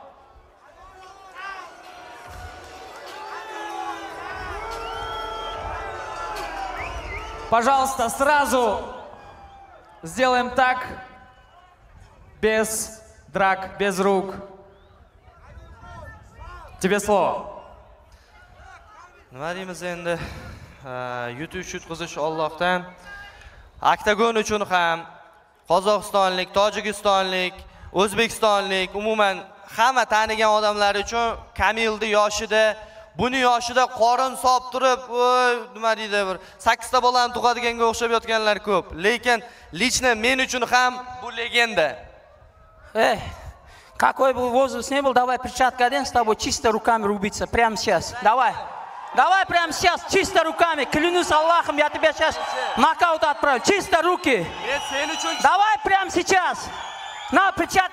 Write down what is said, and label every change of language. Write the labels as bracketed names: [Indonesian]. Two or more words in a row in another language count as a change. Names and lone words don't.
[Russian] Пожалуйста, сразу сделаем так, без драк, без рук. Тебе слово. [Uzbek] Nima deymiz endi? Yutish yutqizish Allohdan. Oktagon uchun ham Qozog'istonlik, Tojikistonlik, O'zbekistonlik, umuman hamma tanigan odamlar uchun Kamilni yoshida, buni yoshida qorin sop turib, nima deydi, bir 8 ta bolani tug'adiganga o'xshab yotganlar ko'p. Lekin lichno men uchun ham bu legenda. [Russian] Какой бы возраст не был, давай перчатка одень, с тобой чисто руками рубиться. Прямо сейчас. Давай. Давай прямо сейчас, чисто руками. Клянусь Аллахом, я тебя сейчас нокаут отправлю. Чисто руки. Давай прямо сейчас. На, перчатки.